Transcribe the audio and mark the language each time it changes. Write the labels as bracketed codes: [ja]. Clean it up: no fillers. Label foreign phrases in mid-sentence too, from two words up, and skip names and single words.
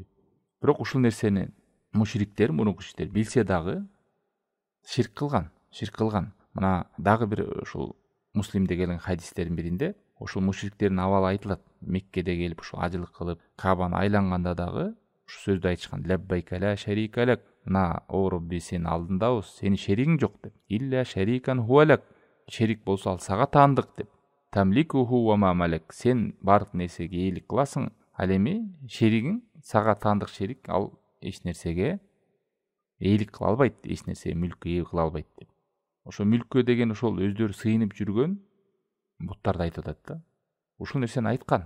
[ky] Бирок ушул нерсени мушриктер, мурунку мушриктер билсе дагы ширк кылган. Мына дагы бир ушул Муслимде келген хадистердин биринде ушул мушриктердин абалы айтылат. Меккеде келип ушул ажылык кылып, Кабаны айланганда дагы ушу сөздү айтышкан: [ar] "لبيك لا شريك لك", [ky] мына о Робби, сен алдындабыз, сенин шеригиң жок деп. [ar] "إلا شريكا هو لك", [ky] шерик болсо ал сага таандык деп. [ar] "تملكه وما ملك", [ky] сен бардык нерсеге ээлик кыласың, ал эми шеригиң сага таандык шерик, ал эч нерсеге ээлик кыла албайт, эч нерсеге мүлккө ээ кыла албайт деп. Ошо мүлккө деген ошол өздөрү сыйынып жүргөн буттарды айтып атат да. Ушул нерсени айткан.